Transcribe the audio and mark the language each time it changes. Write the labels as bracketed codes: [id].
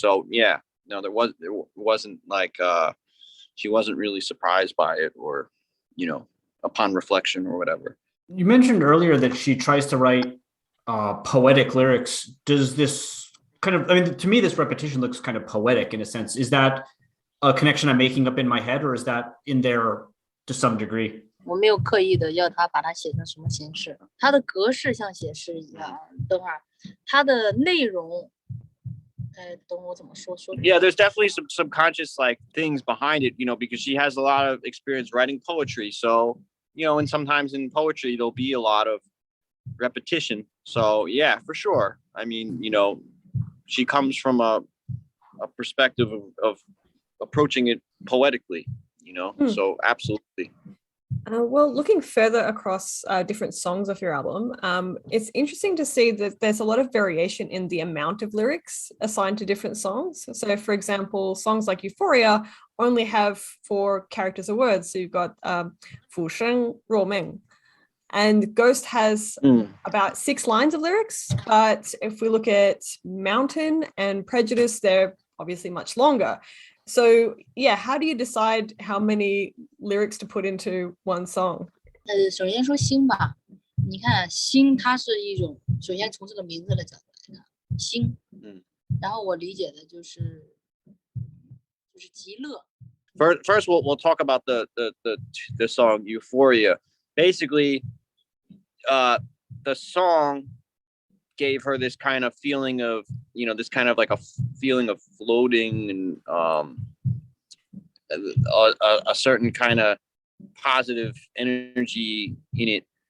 [en] So yeah, no, there wasn't like she wasn't really surprised by it, or, you know, upon reflection or whatever. You mentioned earlier that she tries to write poetic lyrics. Does this kind of, I mean, to me, this repetition looks kind of poetic in a sense. Is that a connection I'm making up in my head, or is that in there to some degree? [zh] 我没有刻意的要他把它写成什么形式，它的格式像写诗一样。等会儿，它的内容，等我怎么说？ [en] Yeah, there's definitely some subconscious like things behind it, you know, because she has a lot of experience writing poetry. So, you know, and sometimes in poetry there'll be a lot of repetition. So yeah, for sure. I mean, you know, she comes from a perspective of approaching it poetically, you know. So absolutely. Well, looking further across different songs of your album, it's interesting to see that there's a lot of variation in the amount of lyrics assigned to different songs. So, for example, songs like Euphoria only have 4 characters or words. So you've got 浮生若梦. And Ghost has about 6 lines of lyrics. But if we look at Mountain and Prejudice, they're obviously much longer. So, yeah, how do you decide how many lyrics to put into one song? [zh] 首先说星吧，你看星它是一种，首先从这个名字的角度来看，星，然后我理解的就是极乐。 [en] First, we'll talk about the song Euphoria. Basically, the song gave her this kind of feeling of, this kind of like a feeling of floating and a certain kind of positive energy in it.